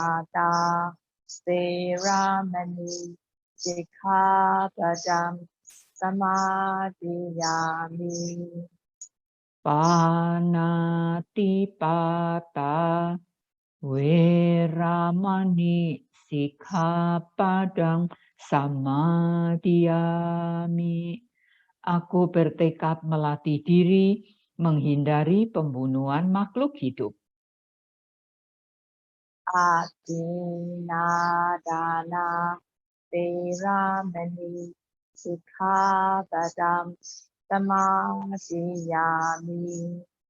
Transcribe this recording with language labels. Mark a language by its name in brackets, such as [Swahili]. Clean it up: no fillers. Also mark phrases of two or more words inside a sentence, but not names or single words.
[Pali] Panatipada Seramani Sikhapadam samadhiyami. Panatipata Weramani Sikkhapadang Samadhiyami. [Indonesian] Aku bertekad melatih diri menghindari pembunuhan makhluk hidup. [Pali] Adinadana Veramani Sikkhapadam Samadhiyami.